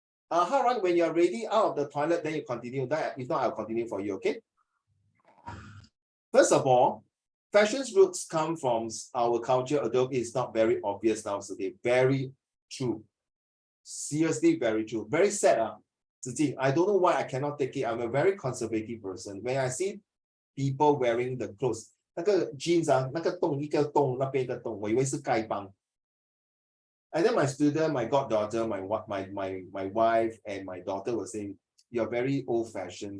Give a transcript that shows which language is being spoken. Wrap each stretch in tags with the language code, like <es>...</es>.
<en>Haran, when you're ready out of the toilet, then you continue. If not, I'll continue for you, okay? First of all, fashion's roots come from our culture, although it's not very obvious now today. Very true. Seriously, very true. Very sad. Ziji, I don't know why I cannot take it. I'm a very conservative person. When I see people wearing the clothes,</en> <zh>那个 jeans 那个洞一个洞，那边一个洞，我以为是丐帮。</zh> <en>And then my student, my goddaughter, my wife and my daughter were saying, "You're very old-fashioned.</en>